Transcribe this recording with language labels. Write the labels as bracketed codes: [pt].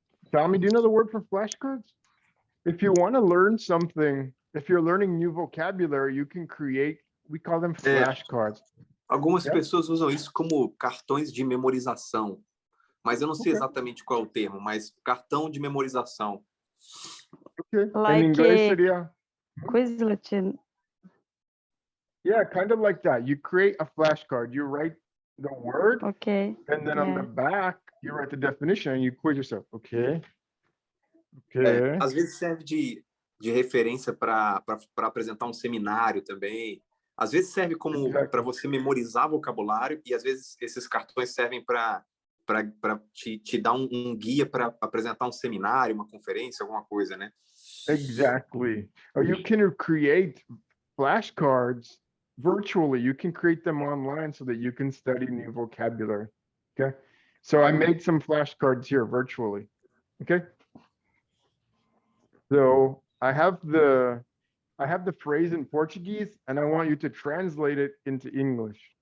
[en] Tommy, do you know the word for flashcards? If you want to learn something, if you're learning new vocabulary, you can create, we call them flashcards. [pt] Algumas [en] Yeah. [pt] pessoas usam isso como cartões de memorização, mas eu não sei exatamente qual é o termo, mas cartão de memorização. [en] Okay. Like In English [pt] seria, [en] Quizlet. yeah, kind of like that. You create a flashcard, you write the word, Ok. and then on the back, you write the definition and you quiz yourself. Okay. Okay. [pt] Às vezes serve de referência para apresentar um seminário também. Às vezes serve como para você memorizar vocabulário e às vezes esses cartões servem para te dar um guia para apresentar um seminário, uma conferência, alguma coisa, né? [en] Exactly. Or you can create flashcards virtually. You can create them online so that you can study new vocabulary. Okay. So I made some flashcards here virtually. Okay. So I have the phrase in Portuguese and I want you to translate it into English.